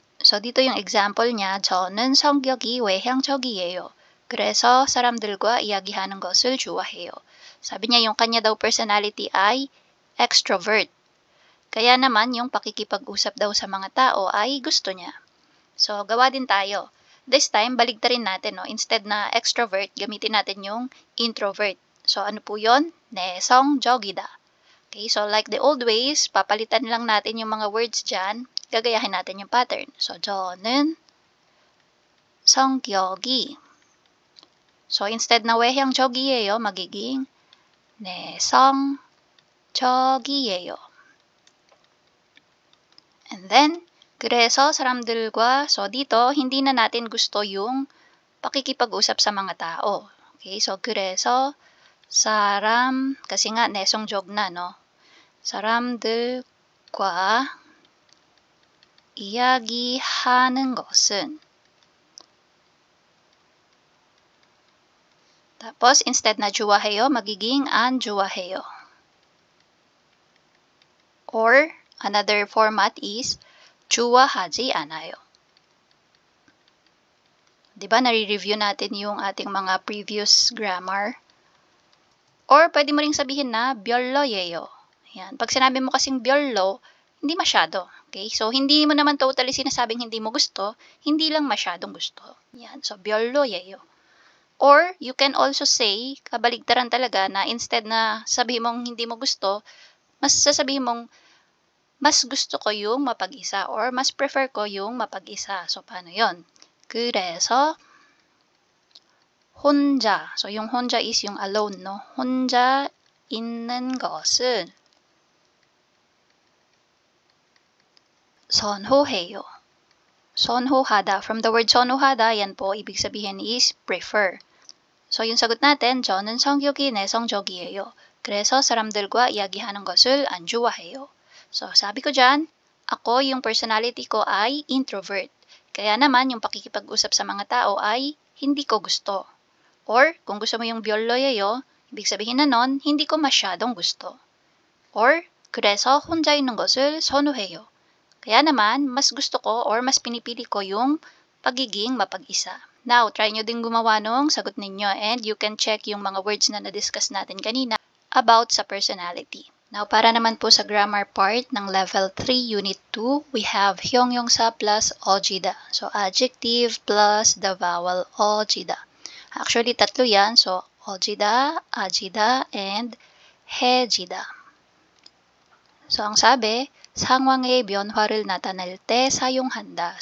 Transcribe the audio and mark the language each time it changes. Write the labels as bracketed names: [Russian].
[Filipino] So, dito yung example niya, [Korean] 저는 성격이 외향적이에요. 그래서 사람들과 이야기하는 것을 좋아해요. [Filipino] Sabi niya, yung kanya daw personality ay extrovert. Kaya naman, yung pakikipag-usap daw sa mga tao ay gusto niya. So, gawa din tayo. This time, baligtarin natin, no? Instead na extrovert, gamitin natin yung introvert. So, ano po yun? [Korean] 내성적이다. [English] Okay, so like the old ways, [Filipino] papalitan lang natin yung mga words dyan. Gagayahin natin yung pattern. So, [Korean] 저는 성격이. [Filipino] So, instead na 외향적이에요, magiging 내성적이에요. And then, [Korean] 그래서 사람들과, [Filipino] so dito, hindi na natin gusto yung pakikipag-usap sa mga tao. Okay, so [Korean] 그래서 사람, [Filipino] kasi nga 내성적 na, no? [Korean] 사람들과 이야기하는 것은. [Filipino] Tapos, instead na 좋아해요, magiging 안 좋아해요. [English] Or, another format is [Korean] 좋아하지 않아요. [Filipino] 'Di ba, nare-review natin yung ating mga previous grammar. Or pwede mo ring sabihin na 별로예요. Yan. Pag sinabi mo kasing 별로, hindi masyado. Okay? So, hindi mo naman totally sinasabing hindi mo gusto, hindi lang masyadong gusto. Yan. So, 별로예요. [English] Or, you can also say, [Filipino] kabaligtaran talaga, na instead na sabihin mong hindi mo gusto, mas sasabihin mong, mas gusto ko yung mapag-isa or mas prefer ko yung mapag-isa. So, paano yon? [Korean] 그래서 혼자. [Filipino] So, yung 혼자 is yung alone, no? [Korean] 혼자 있는 것을 선호해요. 선호하다. [Filipino] From the word 선호하다, yan po, ibig sabihin is prefer. So, yung sagot natin, [Korean] 저는 성격이 내성적이에요. 그래서 사람들과 이야기하는 것을 안 좋아해요. [Filipino] So, 사bi ko dyan, ako, yung personality ko ay introvert. Kaya naman, yung pakikipag-usap sa mga tao ay hindi ko gusto. Or, kung gusto mo yung 별로예요, ibig sabihin na nun, hindi ko masyadong gusto. [Korean] Or, 그래서 혼자 있는 것을 선호해요. [Filipino] Kaya naman, mas gusto ko or mas pinipili ko yung pagiging mapag-isa. Now, try nyo din gumawa nung sagot ninyo and you can check yung mga words na na-discuss natin kanina about sa personality. Now, para naman po sa grammar part ng level 3, unit 2, we have 형용사 plus 어지다. [English] So, adjective plus the vowel 어지다. [Filipino] Actually, tatlo yan. [English] So, 어지다, 아지다, and 해지다. [Korean] So, ang sabi, 상황의 변화를 나타낼 때 사용한다.